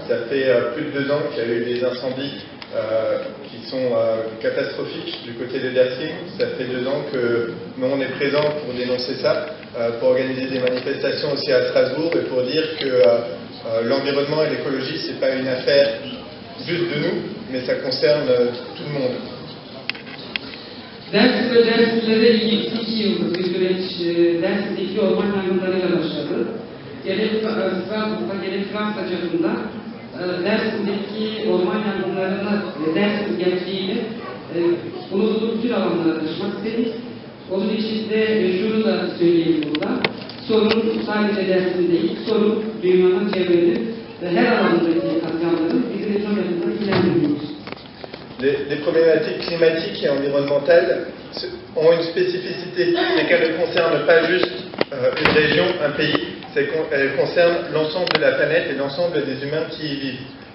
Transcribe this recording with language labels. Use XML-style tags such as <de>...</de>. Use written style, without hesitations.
<fr>Ça fait plus de 2 ans qu'il y a eu des incendies qui sont catastrophiques du côté de Dersim. Ça fait 2 ans que nous on est présents pour dénoncer ça, pour organiser des manifestations aussi à Strasbourg et pour dire que l'environnement et l'écologie c'est pas une affaire juste de nous, mais ça concerne tout le monde.</fr> <tr>Dersim ve Dersimlere ilgili 2 yıllık bir süreç Dersim'deki orman yangınlarıyla başladı. Gerek Strasbourg'da gerek Fransa çapında Dersim'deki orman yangınlarına Dersim gençliğini bulunduğu bütün alanlara taşımak istedik. Onun için de şunu da söyleyeyim burada. Sorun sadece Dersim değil, sorun dünyanın çevrenin ve her alandaki katliamların bizi de çok yakından ilgilendiriyor.</tr> <fr>Les problématiques climatiques et environnementales ont une spécificité, c'est qu'elles ne concernent pas juste une région, un pays, elles concernent l'ensemble de la planète et l'ensemble des humains qui y vivent.</fr>